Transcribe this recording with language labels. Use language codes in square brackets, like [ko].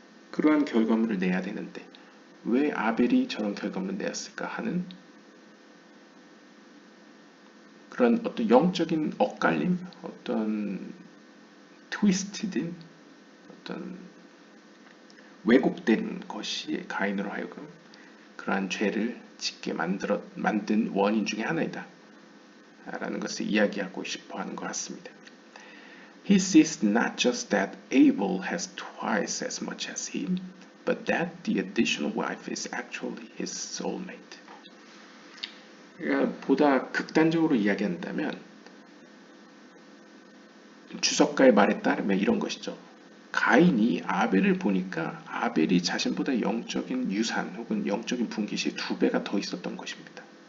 [ko] 그러한 결과물을 내야 되는데 왜 아벨이 저런 결과물을 내었을까 하는 그런 어떤 영적인 엇갈림, 어떤 트위스트된 어떤 왜곡된 것이 가인으로 하여금 그러한 죄를 짓게 만든 원인 중에 하나이다 라는 것을 이야기하고 싶어 하는 것 같습니다. [en] He sees not just that Abel has twice as much as him, but that the additional wife is actually his soulmate. [ko] 그러니까 보다 극단적으로 이야기한다면 주석가의 말에 따르면 이런 것이죠. 가인이 아벨을 보니까 아벨이 자신보다 영적인 유산 혹은 영적인 분깃이 2배가 더 있었던 것입니다.